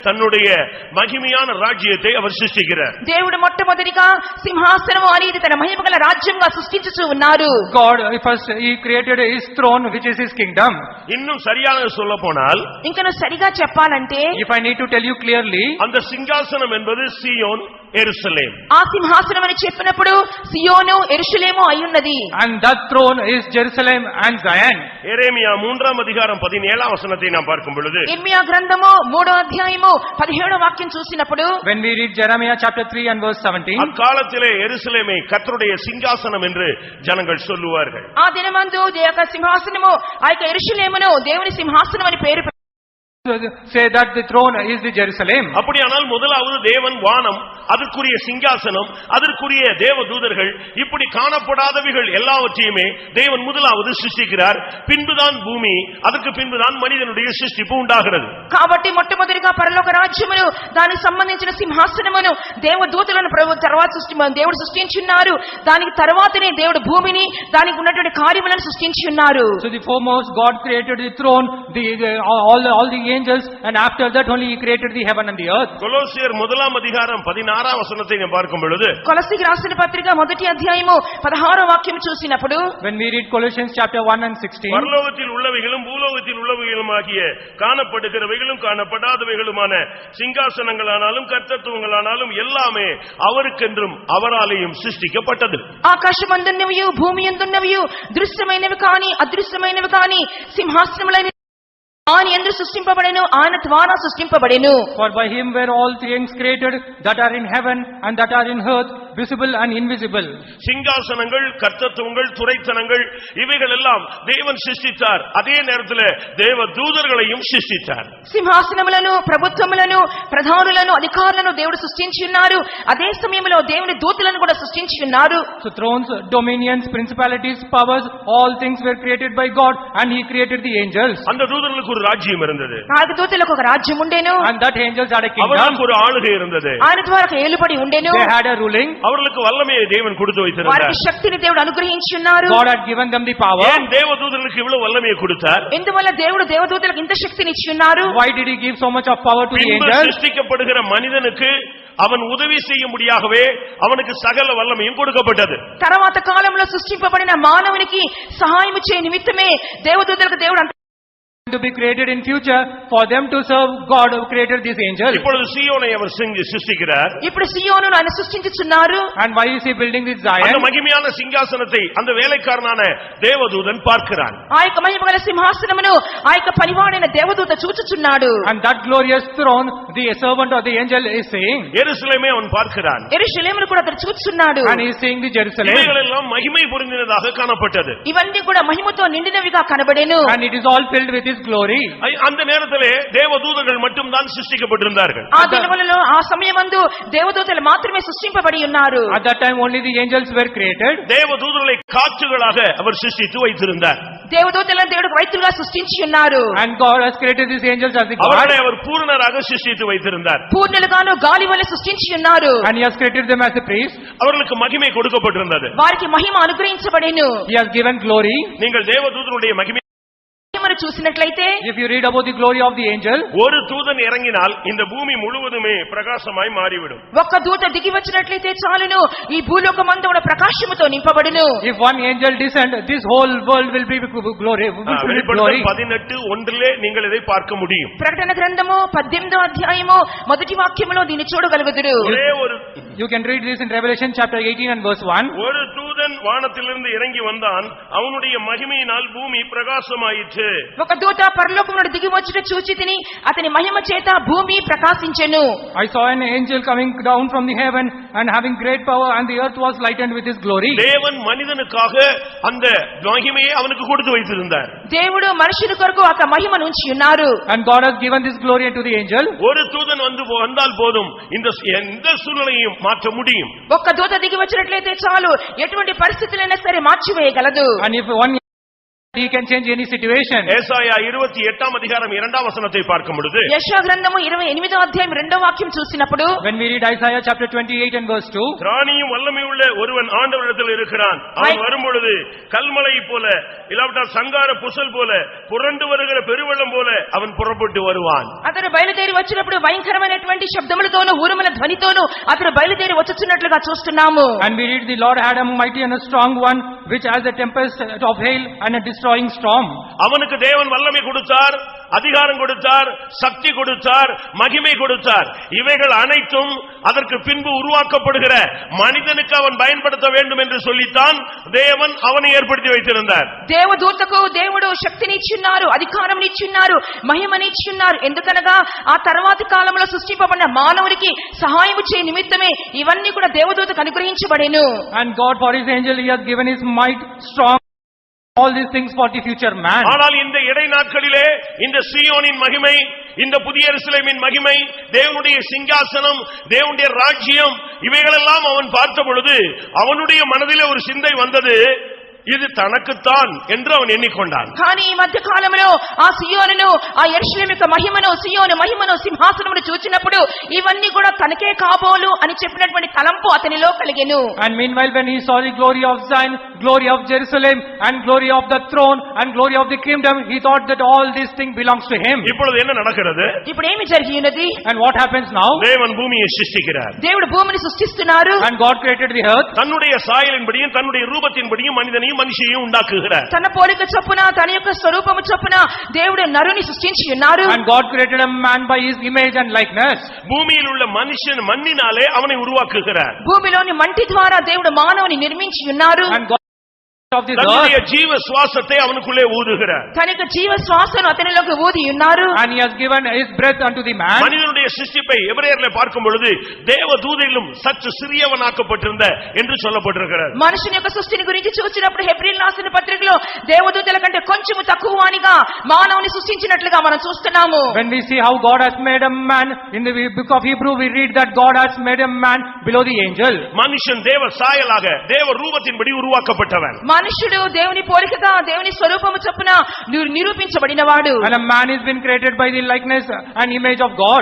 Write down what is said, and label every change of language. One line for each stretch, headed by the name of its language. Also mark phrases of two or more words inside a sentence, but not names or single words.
Tamil: தன்னுடைய மகிமையான ராஜ்யத்தை அவர் சிருஷ்டிக்கிறார்.
Telugu: దేవుడు మొట్టమొదటిగా సింహాసనము అనేది తన మహిమగల రాజ్యంగా సృష్టించుచూ ఉన్నారు.
English: God first he created his throne which is his kingdom.
Tamil: இன்னும் சரியாக சொல்லப்போனால்
Telugu: ఇంకను సరిగా చెప్పాలంటే
English: if I need to tell you clearly
Tamil: அந்த சிங்காசனம் என்பது சீயோன் எருசலேம்.
Telugu: ఆ సింహాసనం అని చెప్పినప్పుడు సియోను యెరూషలేము అయ్యున్నది.
English: and that throne is Jerusalem and Zion.
Tamil: எரேமியா 3ஆம் அதிகாரம் 17ஆம் வசனத்தை நாம் பார்க்கும் பொழுது
Telugu: ఇర్మియా గ్రంథము 3వ అధ్యాయము 17వ వాక్యం చూసినప్పుడు
English: when we read Jeremiah chapter 3 and verse 17
Tamil: அக்காலத்திலே எருசலேமை கர்த்தருடைய சிங்காசனம் என்று ஜனங்கள் சொல்லுவார்கள்.
Telugu: ఆ దినమందు దేవుని సింహాసనము ఆ యొక్క యెరూషలేమును దేవుని సింహాసనం అని పేరు
English: say that the throne is the Jerusalem.
Tamil: அப்படியானால் முதலாவது தேவன் வானம், அதற்குரிய சிங்காசனம், அதற்குரிய தேவதூதர்கள், இப்படி காணப்படாதவைகள் எல்லாவற்றையுமே தேவன் முதலாவது சிருஷ்டிக்கிறார். பின்புதான் பூமி, அதற்கு பின்புதான் மனிதனுடைய சிருஷ்டிப்பு உண்டாகிறது.
Telugu: కాబట్టి మొట్టమొదటిగా పరలోక రాజ్యమును దానికి సంబంధించిన సింహాసనమును దేవదూతలను దేవుడు సృష్టించున్నారు. దానికి తర్వాతనే దేవుడు భూమిని దానికి ఉన్నటువంటి కార్యములను సృష్టించున్నారు.
English: So the foremost God created the throne, all the angels, and after that only he created the heaven and the earth.
Tamil: கொலோசியர் 1ஆம் அதிகாரம் 16ஆம் வசனத்தை நாம் பார்க்கும் பொழுது
Telugu: కొలస్సీకి రాసిన పత్రిక మొదటి అధ్యాయము 16వ వాక్యం చూసినప్పుడు
English: when we read Colossians chapter 1 and 16
Tamil: பரலோகத்தில் உள்ளவைகளும் பூலோகத்தில் உள்ளவைகளுமாகிய காணப்படுகிறவைகளும் காணப்படாதவைகளுமான சிங்காசனங்களானாலும் கர்த்தத்துவங்களானாலும் எல்லாமே அவருக்கென்றும் அவராலேயும் சிருஷ்டிக்கப்பட்டது.
Telugu: ఆకాశమందున్నవియు భూమి యందున్నవియు దృశ్యమైనవి కాని అదృశ్యమైనవి కాని సింహాసనములైన ఆయన యందు సృష్టింపబడెను, ఆయన ద్వారా సృష్టింపబడెను.
English: for by him were all things created that are in heaven and that are in earth, visible and invisible.
Tamil: சிங்காசனங்கள், கர்த்தத்துவங்கள், துரைத்தனங்கள் இவைகள் எல்லாம் தேவன் சிருஷ்டித்தார். அதே நேரத்தில் தேவ தூதர்களையும் சிருஷ்டித்தார்.
Telugu: సింహాసనములను, ప్రభుత్వములను, ప్రధానులను, అధికారులను దేవుడు సృష్టించి ఉన్నారు. అదే సమయంలో దేవుని దూతలను కూడా సృష్టించి ఉన్నారు.
English: So thrones, dominions, principalities, powers, all things were created by God, and he created the angels.
Tamil: அந்த தூதர்களுக்கு ஒரு ராஜ்யம் இருந்தது.
Telugu: ఆ దూతలకు ఒక రాజ్యం ఉండెను.
English: and that angels had a kingdom.
Tamil: அவர்களுக்கு ஒரு ஆளுகை இருந்தது.
Telugu: ఆయన ద్వారా ఏలుబడి ఉండెను.
English: they had a ruling.
Tamil: அவர்களுக்கு வல்லமையை தேவன் கொடுத்து வைத்திருந்தார்.
Telugu: వారికి శక్తిని దేవుడు అనుగ్రహించి ఉన్నారు.
English: God had given them the power.
Tamil: ஏன் தேவதூதர்களுக்கு இவ்வளவு வல்லமையை கொடுத்தார்?
Telugu: ఎందువల్ల దేవుడు దేవదూతలకు ఇంత శక్తిని ఇచ్చి ఉన్నారు?
English: why did he give so much of power to the angels?
Tamil: சிருஷ்டிக்கப்படுகிற மனிதனுக்கு அவன் உதவி செய்யும்படியாகவே அவனுக்கு சகல வல்லமையும் கொடுக்கப்பட்டது.
Telugu: తర్వాత కాలంలో సృష్టింపబడిన మానవునికి సహాయం చే నిమిత్తమే దేవదూతలకు దేవుడు
English: to be created in future for them to serve God who created these angels.
Tamil: இப்பொழுது சீயோனை அவர் சிருஷ்டிக்கிறார்.
Telugu: ఇప్పుడు సియోనును ఆయన సృష్టించుచున్నారు.
English: and why is he building this Zion?
Tamil: அந்த மகிமையான சிங்காசனத்தை அந்த வேலைக்காரனான தேவதூதன் பார்க்கிறான்.
Telugu: ఆ యొక్క మహిమగల సింహాసనమును ఆ యొక్క పనివాడైన దేవదూత చూచుచున్నాడు.
English: and that glorious throne the servant of the angel is saying,
Tamil: எருசலேமை அவன் பார்க்கிறான்.
Telugu: యెరూషలేమును కూడా అతడు చూచుచున్నాడు.
English: and he is seeing the Jerusalem.
Tamil: இவைகளெல்லாம் மகிமை பொருந்தினதாக காணப்பட்டது.
Telugu: ఇవన్నీ కూడా మహిమతో నిండినవిగా కనబడెను.
English: and it is all filled with his glory.
Tamil: அந்த நேரத்திலே தேவதூதர்கள் மட்டும் தான் சிருஷ்டிக்கப்பட்டிருந்தார்கள்.
Telugu: ఆ దినములలో ఆ సమయమందు దేవదూతలు మాత్రమే సృష్టింపబడి ఉన్నారు.
English: at that time only the angels were created.
Tamil: தேவதூதர்களை காற்றுகளாக அவர் சிருஷ்டித்து வைத்திருந்தார்.
Telugu: దేవదూతలను దేవుడు వైద్యులుగా సృష్టించి ఉన్నారు.
English: and God has created these angels as the God.
Tamil: அவர்களை அவர் பூரணராக சிருஷ்டித்து வைத்திருந்தார்.
Telugu: పూర్ణులుగాను గాలి వలె సృష్టించి ఉన్నారు.
English: and he has created them as a priest.
Tamil: அவர்களுக்கு மகிமை கொடுக்கப்பட்டிருந்தது.
Telugu: వారికి మహిమ అనుగ్రహించబడెను.
English: he has given glory.
Tamil: நீங்கள் தேவதூதருடைய மகிமை
Telugu: చూసినట్లయితే
English: if you read about the glory of the angel,
Tamil: ஒரு தூதன் இறங்கினால் இந்த பூமி முழுவதுமே பிரகாசமாய் மாறிவிடும்.
Telugu: ఒక్క దూత దిగి వచ్చినట్లయితే చాలును ఈ భూలోకమంతా ప్రకాశముతో నింపబడును.
English: if one angel descend, this whole world will be glory.
Tamil: வெளிப்படுத்தல் 18:1 நீங்கள் இதை பார்க்க முடியும்.
Telugu: ప్రకటన గ్రంథము 18వ అధ్యాయము మొదటి వాక్యములో దీన్ని చూడగలుగుదురు.
Tamil: ஒரே ஒரு
English: you can read this in Revelation chapter 18 and verse 1.
Tamil: ஒரு தூதன் வானத்திலிருந்து இறங்கி வந்தான், அவனுடைய மகிமையினால் பூமி பிரகாசமாயிற்று.
Telugu: ఒక దూత పరలోకం నుండి దిగి వచ్చుట చూచి తిని అతని మహిమ చేత భూమి ప్రకాశించెను.
English: I saw an angel coming down from the heaven and having great power, and the earth was lightened with his glory.
Tamil: தேவன் மனிதனுக்காக அந்த மகிமையை அவனுக்கு கொடுத்து வைத்திருந்தார்.
Telugu: దేవుడు మనుషుల కొరకు ఒక మహిమను ఉంచి ఉన్నారు.
English: and God has given this glory to the angel.
Tamil: ஒரு தூதன் வந்தால் போதும் இந்த எந்த சூழ்நிலையும் மாற்ற முடியும்.
Telugu: ఒక్క దూత దిగి వచ్చినట్లయితే చాలు ఎటువంటి పరిస్థితులైనా సరే మార్చివేయగలదు.
English: and if one He can change any situation.
Tamil: ஏசாயா 28ஆம் அதிகாரம் 2ஆம் வசனத்தை பார்க்கும் பொழுது
Telugu: యెషయా గ్రంథము 28వ అధ్యాయం 2వ వాక్యం చూసినప్పుడు
English: When we read Isaiah chapter 28 and verse 2,
Tamil: திராணியும் வல்லமையுள்ள ஒருவன் ஆண்டவரிடத்தில் இருக்கிறான். அவன் வரும்பொழுது கல்மலை போல இல்லாவிட்டால் சங்கார புசல் போல புரண்டு வருகிற பெருவெள்ளம் போல அவன் புறப்பட்டு வருவான்.
Telugu: అతడు బయలుదేరి వచ్చినప్పుడు భయంకరమైనటువంటి శబ్దములతోను ఉరుముల ధ్వనితోను అతడు బయలుదేరి వచ్చుచున్నట్లుగా చూస్తున్నాము.
English: and we read the Lord had a mighty and a strong one, which as a tempest of hail and a destroying storm.
Tamil: அவனுக்கு தேவன் வல்லமை கொடுத்தார், அதிகாரம் கொடுத்தார், சக்தி கொடுத்தார், மகிமை கொடுத்தார். இவைகள் அனைத்தும் அதற்கு பின்பு உருவாக்கப்படுகிற மனிதனுக்கு அவன் பயன்படுத்த வேண்டும் என்று சொல்லித்தான் தேவன் அவனை ஏற்படுத்தி வைத்திருந்தார்.
Telugu: దేవదూతకు దేవుడు శక్తిని ఇచ్చున్నారు, అధికారం ఇచ్చున్నారు, మహిమని ఇచ్చున్నారు. ఎందుకనగా ఆ తర్వాతి కాలంలో సృష్టింపబడిన మానవునికి సహాయం చేయ నిమిత్తమే ఇవన్నీ కూడా దేవదూతకు అనుగ్రహించబడెను.
English: And God for his angel he has given his might strong, all these things for the future man.
Tamil: ஆனால் இந்த இடை நாட்களிலே இந்த சீயோனின் மகிமை, இந்த புதிய எருசலேமின் மகிமை, தேவனுடைய சிங்காசனம், தேவனுடைய ராஜ்யம், இவைகளெல்லாம் அவன் பார்த்த பொழுது அவனுடைய மனதிலே ஒரு சிந்தை வந்தது, இது தனக்குத்தான் என்று அவன் எண்ணிக்கொண்டான்.
Telugu: కానీ ఈ మధ్య కాలంలో ఆ సియోనును, ఆ యెరూషలేము యొక్క మహిమను, సియోను మహిమను, సింహాసనమును చూచినప్పుడు ఇవన్నీ కూడా తనకే కాబోలు అని చెప్పినటువంటి తలంపు అతనిలో కలిగెను.
English: And meanwhile when he saw the glory of Zion, glory of Jerusalem and glory of the throne and glory of the kingdom, he thought that all these things belongs to him.
Tamil: இப்பொழுது என்ன நடக்கிறது?
Telugu: ఇప్పుడు ఏమి జరిగి ఉన్నది?
English: And what happens now?
Tamil: தேவன் பூமியை சிருஷ்டிக்கிறார்.
Telugu: దేవుడు భూమిని సృష్టిస్తున్నారు.
English: And God created the earth.
Tamil: தன்னுடைய சாயலின்படியும் தன்னுடைய ரூபத்தின்படியும் மனிதனையும் மனுஷியையும் உண்டாக்குகிறார்.
Telugu: తన పోలిక చొప్పున, తన యొక్క స్వరూపము చొప్పున దేవుడు నరుని సృష్టించి ఉన్నారు.
English: And God created a man by his image and likeness.
Tamil: பூமியில் உள்ள மனுஷன் மண்ணினாலே அவனை உருவாக்குகிறார்.
Telugu: భూమిలోని మంటి ద్వారా దేవుడు మానవుని నిర్మించి ఉన్నారు.
English: And God of this
Tamil: தன்னுடைய
English: earth,
Tamil: ஜீவ சுவாசத்தை அவனுக்குள்ளே ஊதுகிறார்.
Telugu: తన యొక్క జీవ శ్వాసను అతనిలోకి ఊది ఉన్నారు.
English: and he has given his breath unto the man.
Tamil: மனிதனுடைய சிருஷ்டிப்பை எபிரேயர்ல பார்க்கும் பொழுது தேவ தூதரிலும் சற்று சிறியவனாக்கப்பட்டிருந்த என்று சொல்லப்பட்டிருக்கிறது.
Telugu: మనుషుని యొక్క సృష్టిని గురించి చూసినప్పుడు హెబ్రీయులు రాసిన పత్రికలో దేవదూతల కంటే కొంచెము తక్కువ వానిగా మానవుని సృష్టించినట్లుగా మనం చూస్తున్నాము.
English: When we see how God has made a man, in the book of Hebrew we read that God has made a man below the angel.
Tamil: மனுஷன் தேவ சாயலாக தேவ ரூபத்தின்படி உருவாக்கப்பட்டவன்.
Telugu: మనుషుడు దేవుని పోలికగా, దేవుని స్వరూపము చొప్పున నిరూపించబడినవాడు.
English: And a man is been created by the likeness and image of God.